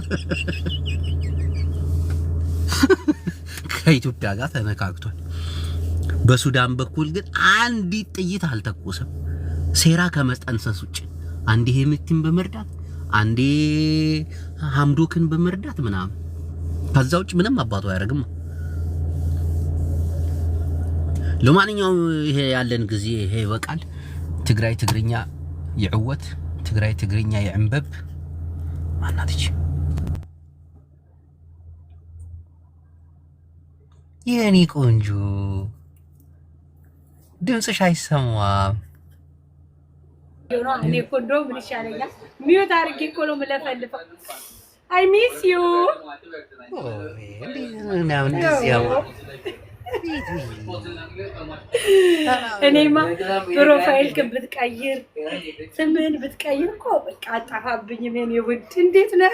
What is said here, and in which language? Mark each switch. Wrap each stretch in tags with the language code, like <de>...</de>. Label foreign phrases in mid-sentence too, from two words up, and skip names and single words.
<am>ከኢትዮጵያ ጋር ተነካክቷል። በሱዳን በኩል ግን አንዲት ጥይት አልተኮሰም። ሴራ ከመጠንሰስ ውጭ አንዴ ሄምቲን በመርዳት አንዴ ሐምዶክን በመርዳት ምናምን ከዛ ውጭ ምንም አባቱ አያረግም። ለማንኛውም ይሄ ያለን ጊዜ ይሄ ይበቃል።</am> <ti>ትግራይ ትግርኛ ይዕወት፣ ትግራይ ትግርኛ ይዕንበብ።</ti> <am>ማናትች የኔ ቆንጆ ድምጽሽ አይሰማም። እኔ ኮንዶ ምን ይሻለኛል? ሚዩት አድርጌ እኮ ነው የምለፈልፈው።</am> <en>I miss you</en> <am>እኔማ ፕሮፋይል ብትቀይር ስምህን ብትቀይር እኮ በቃ አጣፋብኝም። የኔ ውድ እንዴት ነህ?</am>